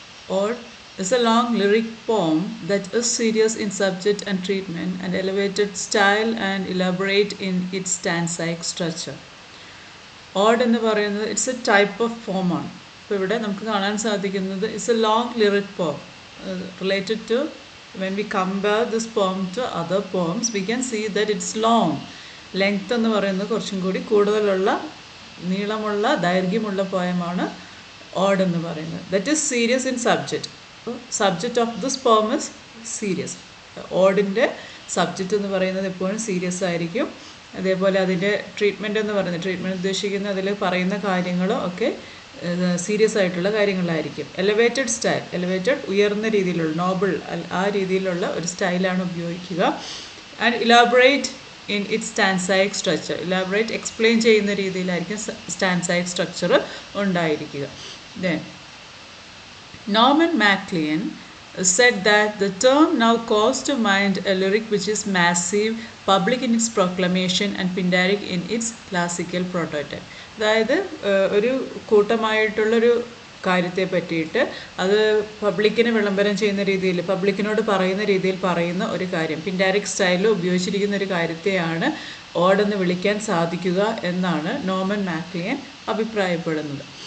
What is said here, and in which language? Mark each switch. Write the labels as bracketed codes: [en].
[en] Ode is a long lyric poem that is serious in subject and treatment and elevated style and elaborate in its stanzaic structure. [ml] Ode എന്ന് പറയുന്നത് [en] it's a type of [ml] ഫോമാണ്. ഇപ്പോൾ ഇവിടെ നമുക്ക് കാണാൻ സാധിക്കുന്നത് [en] It's a long lyric poem related to when we compare this poem to other poems we can see that it's long. [ml] Length എന്ന് പറയുന്നത് കുറച്ചും കൂടി കൂടുതലുള്ള നീളമുള്ള ദൈർഘ്യമുള്ള പോയമാണ് ഓഡ് എന്ന് പറയുന്നത്. [en] That is serious in subject. Subject of this poem is serious. [ml] ഓഡിൻ്റെ സബ്ജക്റ്റ് എന്ന് പറയുന്നത് എപ്പോഴും സീരിയസ് ആയിരിക്കും. അതേപോലെ അതിൻ്റെ ട്രീറ്റ്മെൻറ്റ് എന്ന് പറയുന്നത് ട്രീറ്റ്മെൻറ്റ് ഉദ്ദേശിക്കുന്ന അതിൽ പറയുന്ന കാര്യങ്ങളും ഒക്കെ സീരിയസ് ആയിട്ടുള്ള കാര്യങ്ങളായിരിക്കും. എലവേറ്റഡ് സ്റ്റൈൽ, എലവേറ്റഡ് ഉയർന്ന രീതിയിലുള്ള നോബിൾ ആ രീതിയിലുള്ള ഒരു സ്റ്റൈലാണ് ഉപയോഗിക്കുക. [en] And elaborate in its stanzaic structure. Elaborate explain [ml] ചെയ്യുന്ന രീതിയിലായിരിക്കും [en] stanzaic structure ഉണ്ടായിരിക്കുക. Then Norman Maclean said that the term now calls to mind a lyric which is massive, public in its proclamation and pindaric in its classical prototype. [ml] അതായത് ഒരു കൂട്ടമായിട്ടുള്ളൊരു കാര്യത്തെ പറ്റിയിട്ട് അത് പബ്ലിക്കിന് വിളംബരം ചെയ്യുന്ന രീതിയിൽ പബ്ലിക്കിനോട് പറയുന്ന രീതിയിൽ പറയുന്ന ഒരു കാര്യം പിൻഡാരിക് സ്റ്റൈലിൽ ഉപയോഗിച്ചിരിക്കുന്ന ഒരു കാര്യത്തെയാണ് ഓഡെന്ന് വിളിക്കാൻ സാധിക്കുക എന്നാണ് നോർമൻ മാക്ലിയൻ അഭിപ്രായപ്പെടുന്നത്.